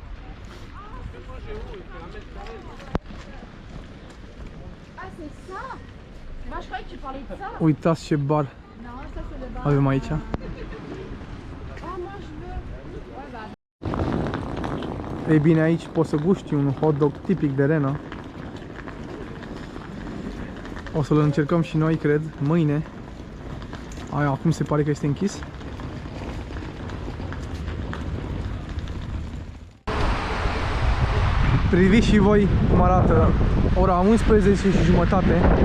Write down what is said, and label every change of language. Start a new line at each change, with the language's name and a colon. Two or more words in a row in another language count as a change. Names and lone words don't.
French: Ah, c'est ça. Moi, je croyais que tu parlais de ça.
Romanian: Uitați ce bar
French: Non, ça, c'est le bar.
Romanian: avem aici.
French: Ah, moi, je veux. Ouais, bah.
Romanian: Ei bine, aici poți să guști un hot dog tipic de Rena. O să-l încercăm și noi, cred, mâine. Acum se pare că este închis. Priviți și voi cum arată ora 11:30.